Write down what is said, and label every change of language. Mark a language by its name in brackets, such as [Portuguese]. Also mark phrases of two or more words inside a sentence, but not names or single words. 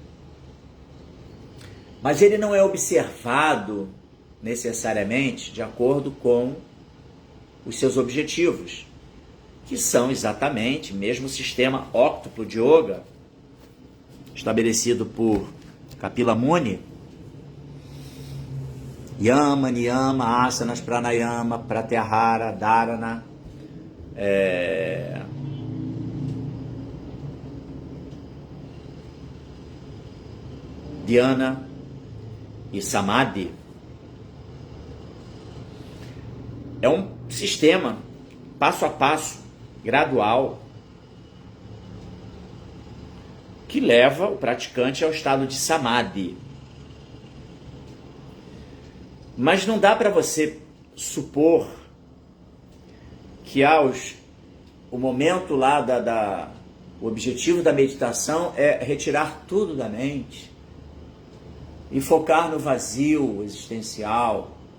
[Portuguese] Mas ele não é observado necessariamente de acordo com os seus objetivos, que são exatamente mesmo o sistema óctuplo de yoga, estabelecido por Kapila Muni. Yama, Niyama, Asanas, Pranayama, Pratyahara, Dharana, Dhyana e Samadhi. É um sistema passo a passo, gradual, que leva o praticante ao estado de Samadhi. Mas não dá para você supor que o momento lá o objetivo da meditação é retirar tudo da mente e focar no vazio existencial.